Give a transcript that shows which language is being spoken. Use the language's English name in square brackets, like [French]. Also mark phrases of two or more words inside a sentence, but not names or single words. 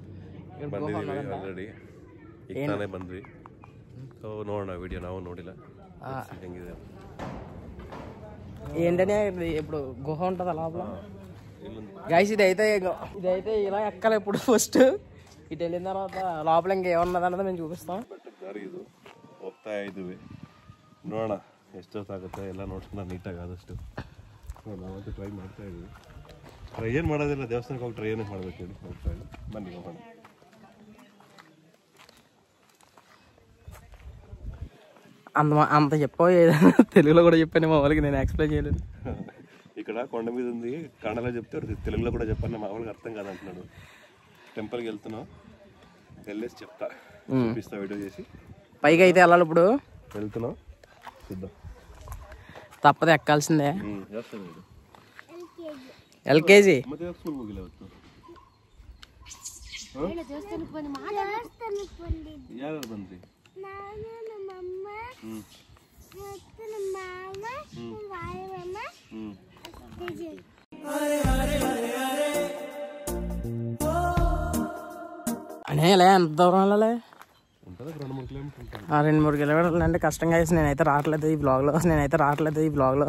[Kannada] ಬಂದ್ವಿ. ಸೊ ನೋಡೋಣ ವಿಡಿಯೋ, ನಾವು ನೋಡಿಲ್ಲ. [Telugu] ఏంటనే ఇప్పుడు గుహ ఉంటుంది లోపల గైస్. ఇదైతే ఇలా ఎక్కాలి. ఇప్పుడు ఫస్ట్ ఇటు వెళ్ళిన తర్వాత లోపల ఇంకేమన్నది అన్నది మేము చూపిస్తాం. [Kannada] ಹೋಗ್ತಾ ಇದ್ವಿ, ನೋಡೋಣ ಎಷ್ಟೊತ್ತಾಗುತ್ತೆ ಎಲ್ಲ ನೋಡ್ಕೊಂಡು ನೀಟಾಗಿ ಆದಷ್ಟು. ನಾವಂತೂ ಟ್ರೈ ಮಾಡ್ತಾ ಇದ್ವಿ. ಟ್ರೈ ಏನು ಮಾಡೋದಿಲ್ಲ, ದೇವಸ್ಥಾನಕ್ಕೆ ಹೋಗಿ ಟ್ರೈ ಏನೇ ಮಾಡ್ಬೇಕು ಹೇಳಿ. ಹೋಗ್ತಾ ಇದ್ವಿ, ಬನ್ನಿ ಹೋಗೋಣ. [Telugu] అంత చెప్పో తెలుగులో కూడా చెప్పాను మా వాళ్ళకి. నేను ఎక్స్ప్లెయిన్ చేయలేదు. ఇక్కడ కొండ మీద ఉంది, కన్నడలో చెప్తే తెలుగులో కూడా చెప్పాను. మా వాళ్ళకి అర్థం కాదంటున్నాడు. టెంపుల్కి వెళ్తున్నాం, వెళ్ళేసి చెప్తా, చూపిస్తా వీడియో చేసి. పైకి అయితే వెళ్ళాలి. ఇప్పుడు వెళ్తున్నాం, చూద్దాం. తప్పదే ఎక్కాల్సిందే LKG [Kannada] ಯಾರು ಬಂದ್ರಿ? [Telugu] అనే ఎంత దూరం వెళ్ళాలి? 2-3 కిలోమీటర్లు అంటే కష్టంగా వేసి నేనైతే రావట్లేదు ఈ బ్లాగ్ లో.